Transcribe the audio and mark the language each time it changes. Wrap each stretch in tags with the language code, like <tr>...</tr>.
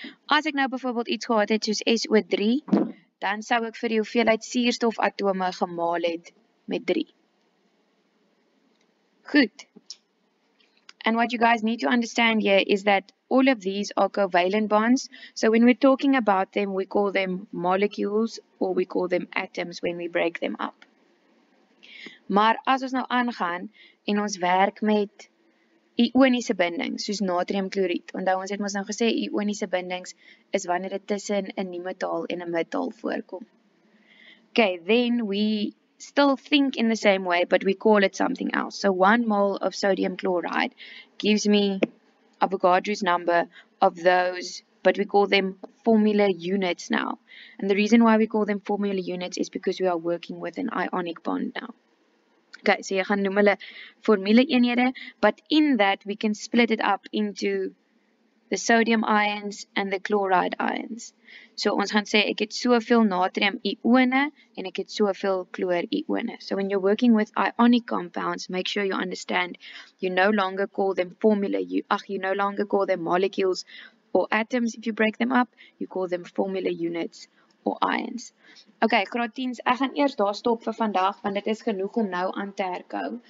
<af>As ek nou byvoorbeeld iets gehad het soos SO3, dan sou ek vir die hoeveelheid suurstofatome gemaal het met 3.</af> <en>Goed. And what you guys need to understand here is that all of these are covalent bonds. So when we're talking about them, we call them molecules or we call them atoms when we break them up.</en> <af>Maar as ons nou aangaan en ons werk met Ioniese bindings, soos natriumkloried. Onthou ons het mos nou gesê ioniese bindings is wanneer dit tussen 'n nie-metaal en 'n metaal voorkom.</af> <en>Okay, then we still think in the same way, but we call it something else. So 1 mole of sodium chloride gives me Avogadro's number of those, but we call them formula units now. And the reason why we call them formula units is because we are working with an ionic bond now. Okay, so</en> <af>jy gaan noem hulle formule eenhede,</af> <en>but in that we can split it up into the sodium ions and the chloride ions.</en> <af>So ons gaan sê ek het soveel natrium ione en ek het soveel chloor ione.</af> <en>So when you're working with ionic compounds, make sure you understand you no longer call them you no longer call them molecules or atoms if you break them up, you call them formula units or ions.</en> <af>Okay, graad 10s, ek gaan eers daar stop vir vandag want dit is genoeg om nou aan te herkou.</af>